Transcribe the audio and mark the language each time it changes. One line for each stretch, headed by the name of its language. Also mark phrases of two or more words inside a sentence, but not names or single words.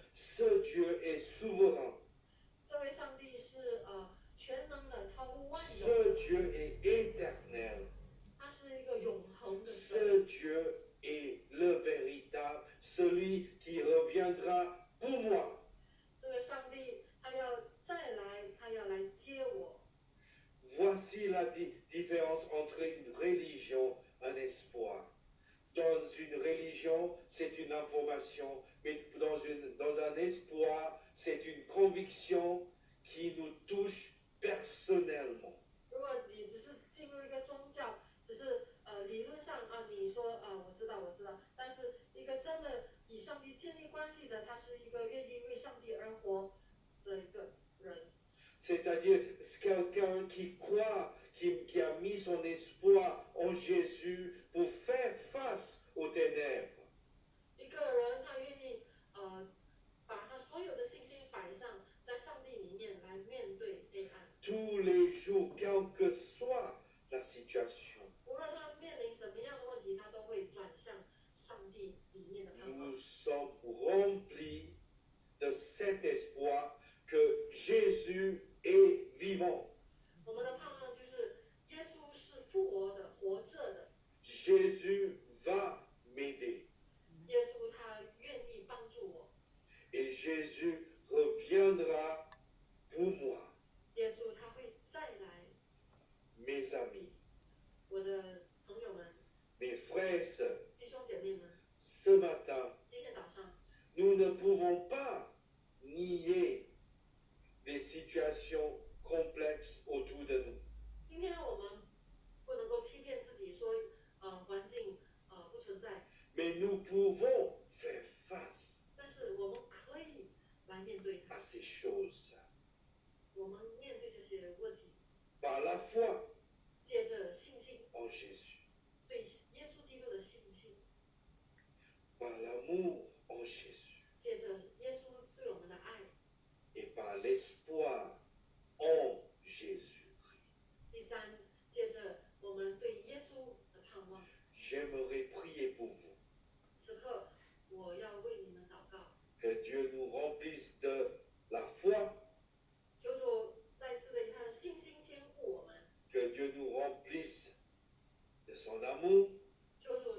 French: Ce Dieu est souverain.
Chinese: 这位上帝是全能的，超乎万有。
French: Ce Dieu est éternel.
Chinese: 他是一个永恒的神。
French: Ce Dieu est le véritable, celui qui reviendra pour moi.
Chinese: 这个上帝他要再来，他要来接我。
French: Voici la différence entre une religion et un espoir. Dans une religion, c'est une information, mais dans un espoir, c'est une conviction qui nous touche personnellement.
Chinese: 如果你只是进入一个宗教，只是理论上你说我知道，但是一个真的以上帝建立关系的，他是一个愿意为上帝而活的一个人。
French: C'est-à-dire quelqu'un qui croit, qui a mis son espoir en Jésus pour faire face aux ténèbres.
Chinese: 一个人他愿意把他所有的信心摆上，在上帝里面来面对黑暗。
French: Tous les jours, quelle que soit la situation.
Chinese: 无论他面临什么样的问题，他都会转向上帝里面的盼望。
French: Nous sommes remplis de cet espoir que Jésus est vivant.
Chinese: 我们的盼望就是耶稣是复活的、活着的。
French: Jésus va m'aider.
Chinese: 耶稣他愿意帮助我，
French: Et Jésus reviendra pour moi.
Chinese: 耶稣他会再来。
French: Mes amis,
Chinese: 我的朋友们、
French: mes frères et sœurs,
Chinese: 弟兄姐妹们，
French: ce matin,
Chinese: 今天早上
French: nous ne pouvons pas nier les situations complexes autour de nous.
Chinese: 今天我们不能够欺骗自己说环境不存在，
French: Mais nous pouvons faire face
Chinese: 但是我们可以来面对它。
French: à ces choses
Chinese: 我们面对这些问题，
French: par la foi
Chinese: 借着信心，
French: en Jésus,
Chinese: 对耶稣基督的信心，
French: par l'amour en Jésus
Chinese: 借着耶稣对我们的爱，
French: et par l'espoir en Jésus-Christ.
Chinese: 第三，借着我们对耶稣的盼望。
French: J'aimerais prier pour vous,
Chinese: 此刻，我要为你们祷告，
French: que Dieu nous remplisse de la foi,
Chinese: 求主再次的以他的信心坚固我们，
French: que Dieu nous remplisse de son amour,